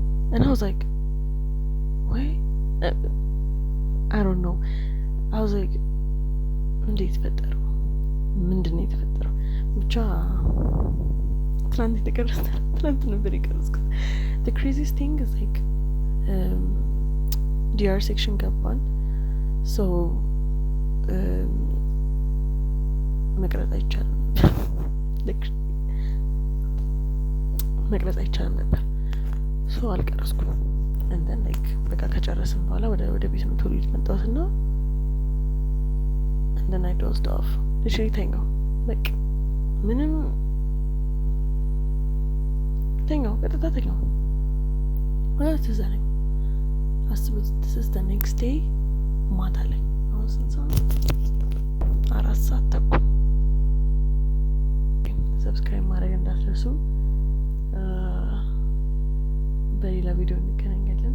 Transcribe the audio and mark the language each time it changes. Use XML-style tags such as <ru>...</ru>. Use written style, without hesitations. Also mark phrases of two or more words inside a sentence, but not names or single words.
<en>and I was like, wait, I don't know. I was like,</en> <am>እንዴት ፈጠረው? ምንድነው የተፈጠረው? ብቻ ትናንት ነበር የቀረጽኩት።</am> <en>The craziest thing is like DR section</en> <am>ገባን። So መቅረጽ አይቻልም ነበር። So አልቀረጽኩም።</am> <en>and then like</en> <am>በቃ ከጨረስን በኋላ ወደ ቤት ነው ቶሎ መጣሁትና</am> <en>and then I dozed off.</en> <am>literally ተኛው like ምንም ቀጥታ ተኛው ማለት ትዝ አለኝ። አስቡት</am> <en>this is the next day</en> <am>ማታ ላይ አሁን ስንት ሰዓት? 4 ሰዓት ተኩል። ሰብስክራይብ ማድረግ እንዳትረሱ። በሌላ ቪዲዮ እንገናኛለን።</am>